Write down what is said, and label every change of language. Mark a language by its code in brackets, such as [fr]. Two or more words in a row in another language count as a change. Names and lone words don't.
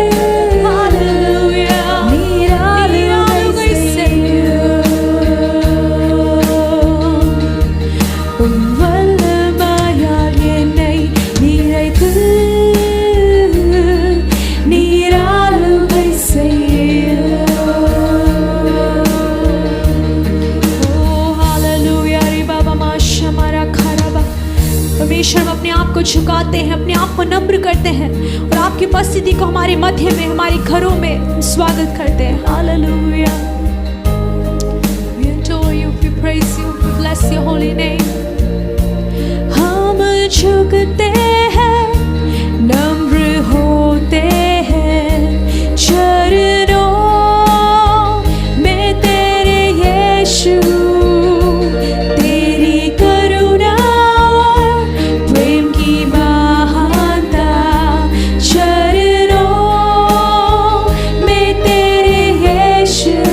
[ta] ஹalleluya. நீர் ஆளுகை செய்யும். உம் வல்லமையால் என்னை நிறைத்து நீர் ஆளுகை செய்யும். [en] Oh, hallelujah. रे बाबा माशा मारा खराबा. [hi] परमेश्वर, हम अपने आप को झुकाते हैं, अपने आप को नम्र करते हैं और आपकी उपस्थिति को हमारे मध्य में, हमारे घरों में स्वागत करते हैं. हालेलुया. [en] We adore you, we praise you, we bless your holy name. [hi] हम झुकते हैं, नम्र होते हैं चरणों में तेरे यीशु. तेरी करुणा और प्रेम की महानता चरणों में तेरे यीशु.